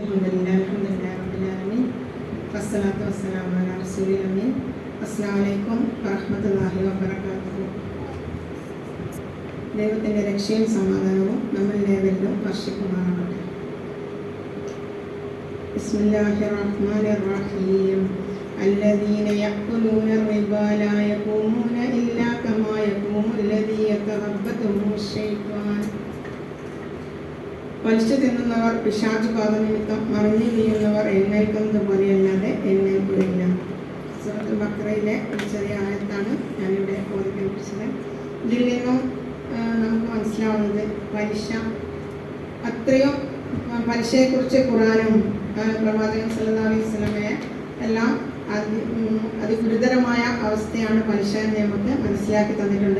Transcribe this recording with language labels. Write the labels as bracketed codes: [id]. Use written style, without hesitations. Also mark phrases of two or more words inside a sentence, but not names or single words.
[ar] الحمد لله رب العالمين والصلاة والسلام على رسوله الأمين. السلام عليكم ورحمة الله وبركاته. [ml] ദൈവത്തിൻ്റെ രക്ഷയും സമാധാനവും നമ്മളിലേവരിലും വർഷിക്കുമാറാകട്ടെ. [ar] بسم الله الرحمن الرحيم. الذين يأكلون الربا لا يقومون إلا كما يقوم الذي يتخبطه الشيطان. [ml] പലിശ തിന്നുന്നവർ പിശാച് ബാധ നിമിത്തം മറിഞ്ഞു വീഴുന്നവർ എഴുന്നേൽക്കുന്നത് പോലെയല്ലാതെ എഴുന്നേൽക്കുകയില്ല. സൂറത്തുൽ ബഖറയിലെ ഒരു ചെറിയ ആയത്താണ് ഞാനിവിടെ ഓതിപ്പിച്ചത്. ഇതിൽ നിന്നും നമുക്ക് മനസ്സിലാവുന്നത് പലിശ അത്രയും പലിശയെക്കുറിച്ച് ഖുർആനും പ്രവാചകൻ [ar] صلى الله عليه وسلم [ml] എല്ലാം അതിഗുരുതരമായ അവസ്ഥയാണ് പലിശ എന്ന് നമുക്ക് മനസ്സിലാക്കി തന്നിട്ടുണ്ട്.